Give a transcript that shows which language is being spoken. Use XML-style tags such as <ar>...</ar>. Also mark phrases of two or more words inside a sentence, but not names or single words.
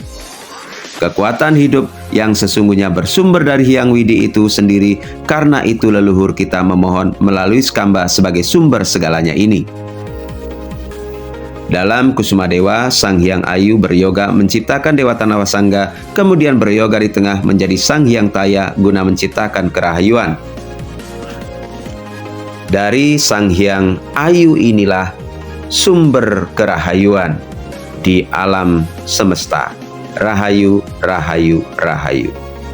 <id>Kekuatan hidup yang sesungguhnya bersumber dari Hyang Widi itu sendiri, karena itu leluhur kita memohon melalui Skamba sebagai sumber segalanya ini. Dalam Kusumadewa, Sang Hyang Ayu beryoga menciptakan Dewa Tanawasangga, kemudian beryoga di tengah menjadi Sang Hyang Taya guna menciptakan kerahayuan. Dari Sang Hyang Ayu inilah sumber kerahayuan di alam semesta. Rahayu, rahayu, rahayu.</id>